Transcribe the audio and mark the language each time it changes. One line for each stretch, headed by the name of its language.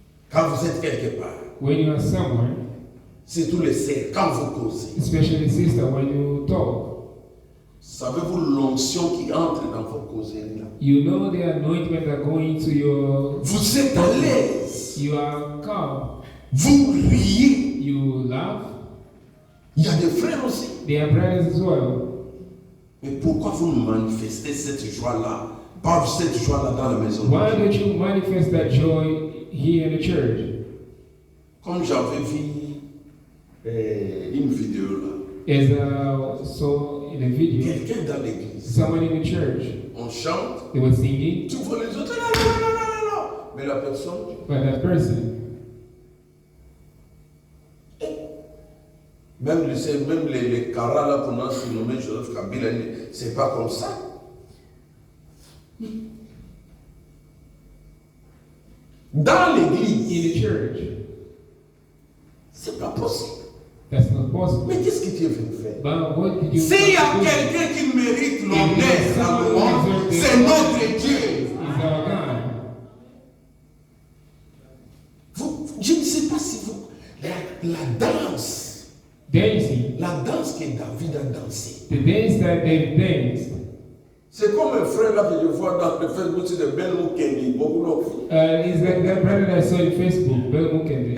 French: quand vous êtes quelque part,
English: when you are somewhere,
French: c'est tous les sœurs, quand vous causez,
English: especially sister, when you talk,
French: savez-vous l'onction qui entre dans vos causeries là?
English: you know the anointment that go into your,
French: Vous êtes à l'aise,
English: you are calm,
French: vous riez.
English: you laugh.
French: Il y a des frères aussi.
English: They are brothers as well.
French: Mais pourquoi vous manifestez cette joie-là, pas cette joie-là dans la maison?
English: Why don't you manifest that joy here in the church?
French: Comme j'avais vu une vidéo là,
English: As I saw in a video,
French: quelqu'un dans l'église,
English: someone in the church,
French: on chante,
English: they were singing,
French: tu vois les autres, là, là, là, là, là. Mais la personne,
English: but that person,
French: même les caras là qu'on a surnommé Joseph Kabila, c'est pas comme ça. Dans l'église,
English: in the church,
French: c'est pas possible.
English: that's not possible.
French: Mais qu'est-ce que tu es venu faire?
English: But what did you
French: S'il y a
English: do?
French: quelqu'un qui mérite l'honneur, la louange, c'est notre Dieu.
English: Is our God.
French: Je ne sais pas si vous... La danse,
English: Dancing,
French: la danse que David a dansé.
English: the dance that they danced,
French: C'est comme un frère là que je vois dans le Facebook, c'est de Ben Mukendi, beaucoup d'enfants.
English: it's like that brother that I saw in Facebook, Bill Mukende.